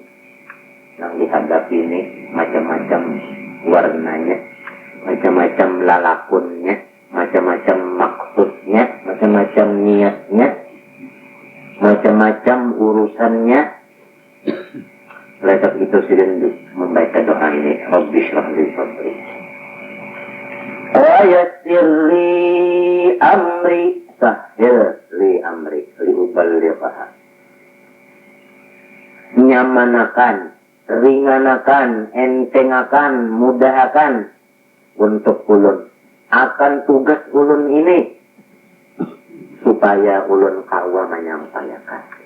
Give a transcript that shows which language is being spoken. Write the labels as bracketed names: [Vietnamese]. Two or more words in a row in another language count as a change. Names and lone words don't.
[Indonesian] Yang dihadapi ini macam-macam warnanya, macam-macam lalakunnya, macam-macam maksudnya, macam-macam niatnya, macam-macam urusannya. Oleh sebab itu silahkan membaca doa ini. [Arabic] رب اشرح لي صدري ويسر لي أمري سهل لي أمري لأبلغها. [Banjar] Nyamanakan, ringanakan, entengakan, mudahakan untuk ulun akan tugas ulun ini supaya ulun kawa menyampaikan.